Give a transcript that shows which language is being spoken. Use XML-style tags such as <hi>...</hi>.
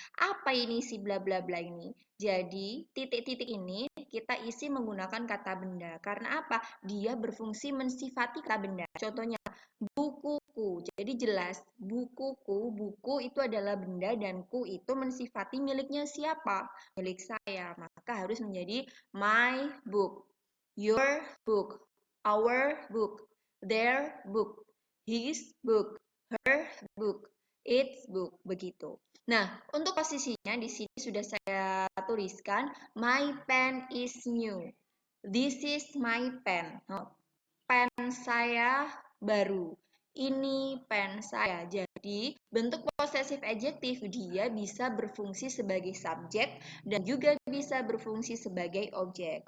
<id>Apa ini si bla bla bla ini? Jadi titik-titik ini kita isi menggunakan kata benda. Karena apa? Dia berfungsi mensifati kata benda. Contohnya bukuku. Jadi jelas, bukuku, buku itu adalah benda dan ku itu mensifati miliknya siapa? Milik saya. Maka harus menjadi</id> <en>my book, your book, our book, their book, his book, her book, its book,</en> <id>begitu. Nah, untuk posisinya di sini sudah saya tuliskan,</id> <en>my pen is new. This is my pen.</en> <id>Pen saya baru. Ini pen saya. Jadi, bentuk possessive adjective dia bisa berfungsi sebagai subjek dan juga bisa berfungsi sebagai objek.</id>